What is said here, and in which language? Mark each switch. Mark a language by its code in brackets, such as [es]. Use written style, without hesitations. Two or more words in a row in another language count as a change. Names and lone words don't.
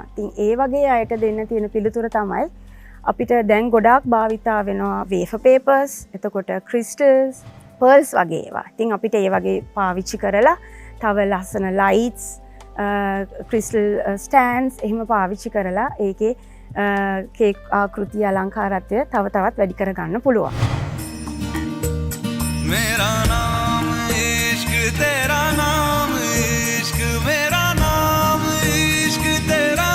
[si] ඉතින් ඒ වගේ අයට දෙන්න තියෙන පිළිතුර තමයි අපිට දැන් ගොඩාක් භාවිතා වෙනවා [en] wafer papers, [si] එතකොට ක්‍රිස්ටල්ස්, පර්ල්ස් වගේ ඒවා. ඉතින් අපිට ඒ වගේ පාවිච්චි කරලා තව ලස්සන ලයිට්ස්, [en] crystal stands [si] එහෙම පාවිච්චි කරලා ඒකේ කේක් ආකෘතිය අලංකාරත්වය තව තවත් වැඩි කරගන්න පුළුවන්. [hi] मेरा नाम इश्क तेरा नाम इश्क मेरा नाम इश्क तेरा